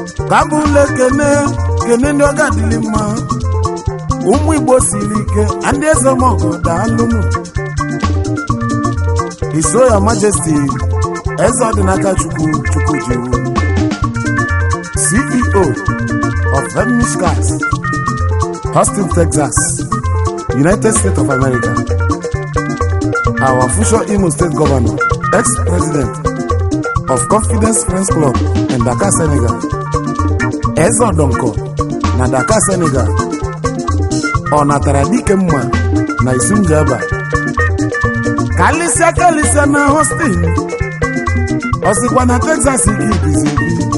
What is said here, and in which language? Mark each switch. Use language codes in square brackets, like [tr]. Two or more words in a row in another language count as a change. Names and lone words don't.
[ig] Ka m bụrụ ekene, kene ndị ọ ga-adịlị mma. Ụmụ Igbo siri ike, ndị eze m ọgụ daalụnụ. [en] His Royal Majesty, Eze Ọdịnaka Chukwu, Chukwu Jiwu, C E O of Hermes Cars, Austin, Texas, United States of America. Our future Imo State Governor, ex-president of Confidence Friends Club in Dakar, Senegal. [ig] Eze Odonko na Dakar, Senegal. Ọ natara dike mma na Isunjaba. Kalịsịa, kalịsịa na Austin. Ọ sịkwa na Texas ka ibizi ebi.